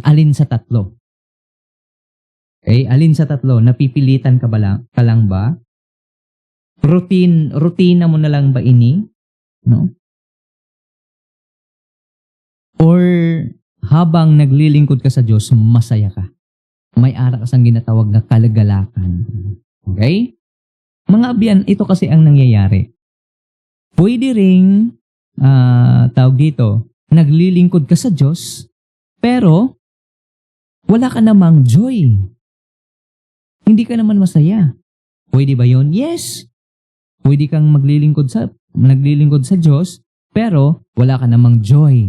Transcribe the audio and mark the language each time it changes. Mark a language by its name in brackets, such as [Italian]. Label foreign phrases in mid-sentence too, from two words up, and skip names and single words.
[Filipino] Alin sa tatlo? Okay, alin sa tatlo? Napipilitan ka lang ba? Rutina mo na lang ba ini? No? Or habang naglilingkod ka sa Diyos, masaya ka. [Hiligaynon] May ara ka sang ginatawag na kalagalakan. Okay? Mga abyan, [Filipino] ito kasi ang nangyayari. Pwede ring tawag dito, naglilingkod ka sa Diyos, pero wala ka namang joy. Hindi ka naman masaya. Pwede ba yun? Yes. Pwede kang naglilingkod sa Diyos, pero wala ka namang joy.